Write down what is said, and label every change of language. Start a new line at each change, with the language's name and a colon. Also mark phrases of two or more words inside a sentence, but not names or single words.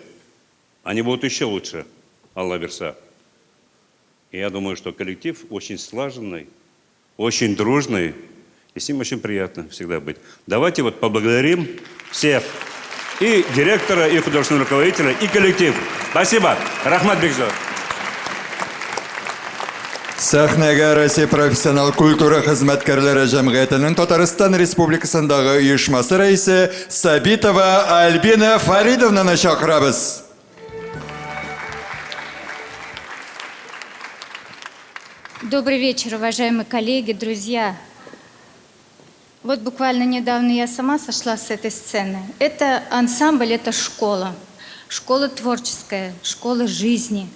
Russian: Они будут еще лучше.
Tatar: Аллах верса.
Russian: И я думаю, что коллектив очень слаженный, очень дружный, и с ним очень приятно всегда быть. Давайте вот поблагодарим всех, и директора, и художественного руководителя, и коллектив. Спасибо.
Tatar: Рахмат Бекзор. Сәхнәгә Россия профессионал культура хезмәткәрләре җәмгыятенең Татарстан Республикасындагы оешмасы рәисе Сабитова Альбина Фаридовнаны чакырабыз.
Russian: Добрый вечер, уважаемые коллеги, друзья. Вот буквально недавно я сама сошла с этой сцены. Это ансамбль, это школа. Школа творческая, школа жизни.